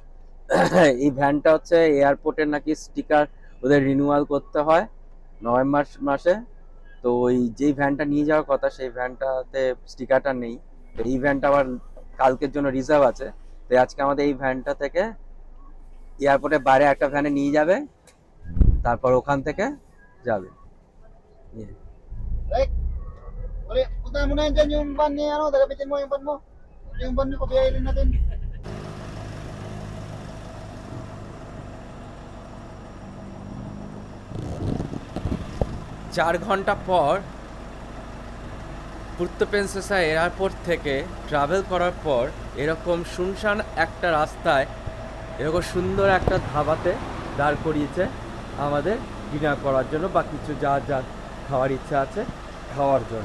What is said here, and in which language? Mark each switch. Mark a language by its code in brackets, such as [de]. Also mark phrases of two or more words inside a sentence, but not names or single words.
[bn] এই ভ্যানটা হচ্ছে এয়ারপোর্টের নাকি স্টিকার ওদের রিনিউয়াল করতে হয় নভেম্বর মাসে। তো ওই যেই ভ্যানটা নিয়ে যাওয়ার কথা সেই ভ্যানটাতে স্টিকারটা নেই। তো এই ভ্যানটা আবার কালকের জন্য রিজার্ভ আছে। তো আজকে আমাদের এই ভ্যানটা থেকে এয়ারপোর্টের বাইরে একটা ভ্যানে নিয়ে যাবে, তারপর ওখান থেকে যাবে। ইয়ে। [tl] Baik. Uli, punta mo na yan dyan yung van ni ano, dagapitin mo yung van mo. Yung van niyo, pabiyayin natin. [bn] 4 ঘন্টা পর পুর্তো প্রিন্সেসা এয়ারপোর্ট থেকে ট্রাভেল করার পর এরকম শুনশান একটা রাস্তায় এরকম সুন্দর একটা ধাবাতে দাঁড় করিয়েছে আমাদের ডিনার করার জন্য বা কিছু যা যা খাওয়ার ইচ্ছা আছে খাওয়ার জন্য।